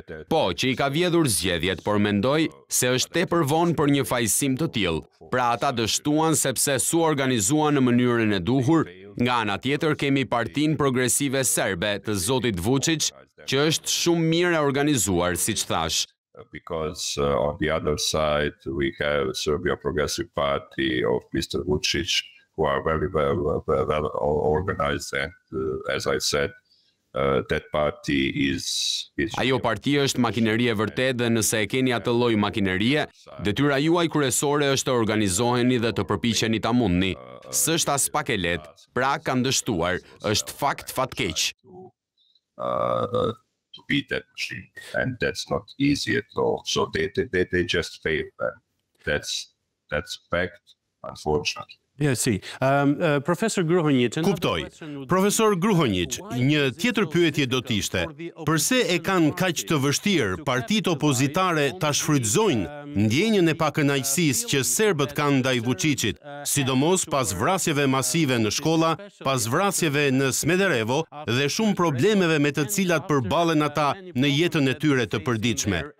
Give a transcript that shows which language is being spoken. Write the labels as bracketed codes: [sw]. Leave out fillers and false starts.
[sq] Po, që i ka vjedhur zgjedhjet, por mendoj se është tepër vonë për një fajsim të tillë. Pra ata dështuan sepse su organizuan në mënyrën e duhur. Nga ana tjetër kemi Partinë Progresive Serbe të Zotit Vučić, që është shumë mirë e organizuar, siç thash. [en] Because on the other side we have Serbia Progressive Party of Mr. Vučić, who are very well organized, and as I said, that party is... [sq] Ajo parti është makineri e vërtet dhe nëse e keni atë lloj makinerie, detyra juaj kryesore është të organizoheni dhe të përpiqeni ta mundni. S'është as pak e lehtë, pra kanë dështuar, është fakt fatkeq. [en] To beat that machine, and that's not easy at all. So they just failed, and that's fact, unfortunately. [sq] Profesor Gruhonjic. Kuptoj. Profesor Gruhonjic, një tjetër pyetje do t'ishte, përse e kanë kaq të vështirë partitë opozitare ta shfrytëzojnë ndjenjën e pakënaqësisë që serbët kanë ndaj Vuçiçit, sidomos pas vrasjeve masive në shkolla, pas vrasjeve në Smederevo dhe shumë problemeve me të cilat përballen ata në jetën e tyre të përditshme.